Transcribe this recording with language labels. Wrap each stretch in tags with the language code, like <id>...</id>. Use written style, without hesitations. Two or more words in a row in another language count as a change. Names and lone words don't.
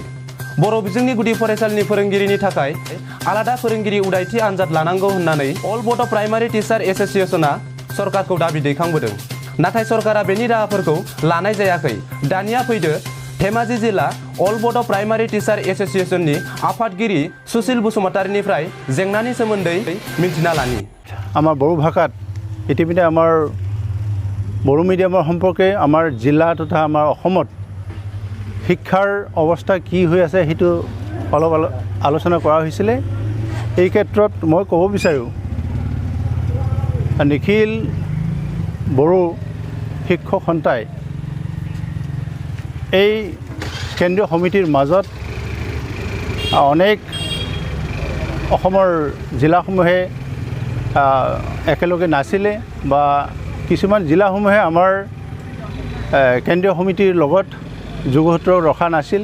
<brx>बर' बिजोंनि गुदि फरायसालिनि फोरोंगिरिनि थाखाय आलादा फोरोंगिरि उदायथि आनजाद लानांगौ होननानै अल बड' प्राइमारि टिचार एस'सिएशनआ सरकारखौ दाबि दैखांबोदों। नाथाय सरकारा बेनि राहाफोरखौ लानाय जायाखै। दानिया फैदो धेमाजि जिल्ला अल बड' प्राइमारि टिचार एस'सिएशननि आफादगिरि सुशील बसुमतारीनिफ्राय जेंनानि सोमोन्दै मिन्थिना लानि।</brx> <as>আমাৰ বড়ো ভাষাত ইতিমধ্যে আমাৰ বড়ো মিডিয়ামৰ সম্পৰ্কে আমাৰ জিলা তথা আমাৰ অসমত শিক্ষাৰ অৱস্থা কি হৈ আছে সেইটো অলপ আলোচনা কৰা হৈছিলে। এই ক্ষেত্ৰত মই ক'ব বিচাৰোঁ, নিখিল বড়ো শিক্ষক সন্থাই এই কেন্দ্ৰীয় সমিতিৰ মাজত অনেক অসমৰ জিলাসমূহে একেলগে নাছিলে বা কিছুমান জিলাসমূহে আমাৰ কেন্দ্ৰীয় সমিতিৰ লগত যোগসূত্ৰ ৰখা নাছিল।</as>